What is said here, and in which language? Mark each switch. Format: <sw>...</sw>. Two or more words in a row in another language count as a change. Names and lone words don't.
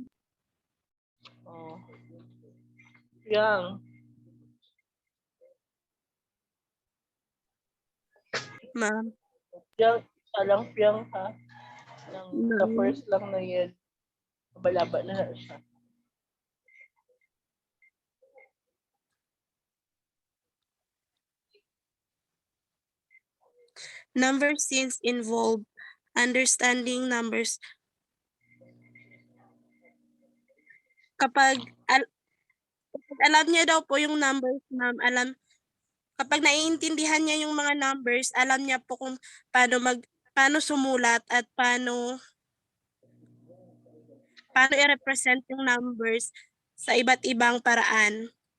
<hil>Oh. Yang. Ma'am. Yang, isa lang piyang ha. Sa Ma'am. first lang na yan. Mabalaba na siya.</hil> <en>Number scenes involve understanding numbers.</en> <tl>Kapag alam niya daw po yung numbers, ma'am, kapag naiintindihan niya yung mga numbers, alam niya po kung paano sumulat at paano i-represent yung numbers sa iba't ibang paraan.</tl>